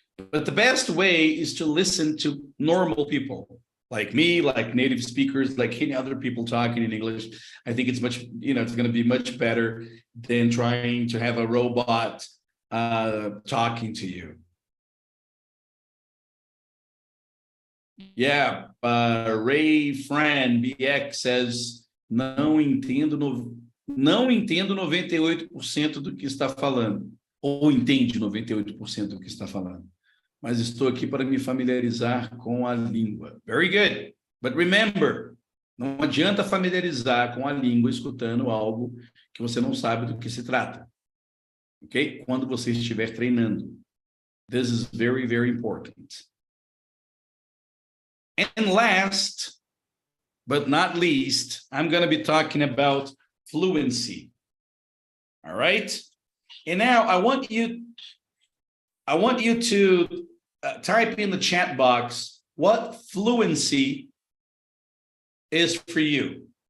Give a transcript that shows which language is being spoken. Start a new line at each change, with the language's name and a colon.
English: But the best way is to listen to normal people like me, like native speakers, like any other people talking in English. I think it's much, it's going to be much better than trying to have a robot talking to you.
Portuguese: Yeah, Ray Fran BX says, não entendo 98% do que está falando, ou entende 98% do que está falando, mas estou aqui para me familiarizar com a língua.
English: Very good. But remember,
Portuguese: não adianta familiarizar com a língua escutando algo que você não sabe do que se trata. Ok? Quando você estiver treinando.
English: This is very, very important. And last, but not least, I'm going to be talking about fluency. All right? And now I want you to type in the chat box what fluency is for you.